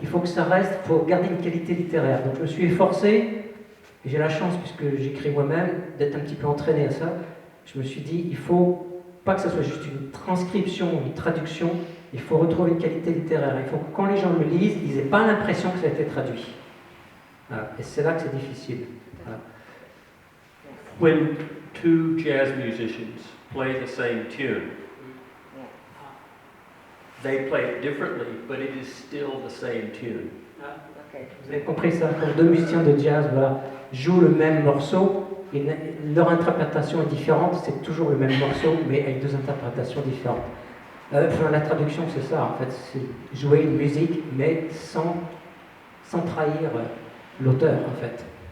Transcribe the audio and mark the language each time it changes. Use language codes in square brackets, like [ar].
[fr] Il faut que ça reste, il faut garder une qualité littéraire. Donc je me suis efforcé, et j'ai la chance, puisque j'écris moi-même, d'être un petit peu entraîné à ça. Je me suis dit, il faut pas que ça soit juste une transcription, une traduction, il faut retrouver une qualité littéraire. Il faut que quand les gens le lisent, ils n'aient pas l'impression que ça a été traduit. Voilà. Et c'est là que c'est difficile. Voilà. [en] When two jazz musicians play the same tune, they play it differently, but it is still the same tune. Ok. [fr] Vous avez compris ça? Quand deux musiciens de jazz jouent le même morceau, et leur interprétation est différente, c'est toujours le même morceau, mais avec deux interprétations différentes. La traduction, c'est ça, en fait, c'est jouer une musique, mais sans trahir l'auteur, en fait.